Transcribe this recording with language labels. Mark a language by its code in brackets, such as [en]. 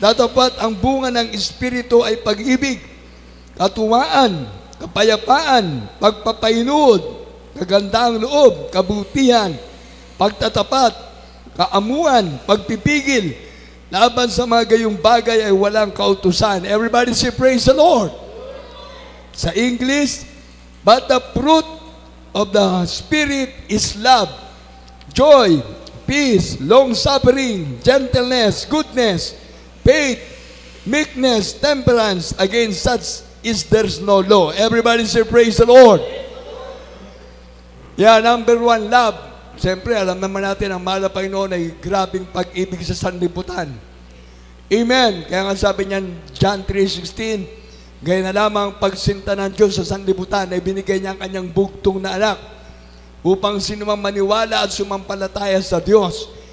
[tl] Datapat ang bunga ng Espiritu ay pag-ibig, katuwaan, kapayapaan, pagpapainuod, kagandaang loob, kabutihan, pagtatapat, kaamuan, pagpipigil. Laban sa mga gayong bagay ay walang kautusan. [en] Everybody say, praise the Lord. [tl] Sa English, [en] but the fruit of the Spirit is love, joy, peace, long-suffering, gentleness, goodness, faith, meekness, temperance. Against such is there's no law. Everybody say, praise the Lord. Yeah, number one, love. [tl] Siyempre, alam naman natin ang mahal na Panginoon ay grabing pag-ibig sa sanlibutan. Amen. Kaya nga sabi niyan, John 3:16, gaya na lamang pagsinta ng Diyos sa sanlibutan ay binigay niya ang kanyang bugtong na anak upang sinumang maniwala at sumampalataya sa Diyos.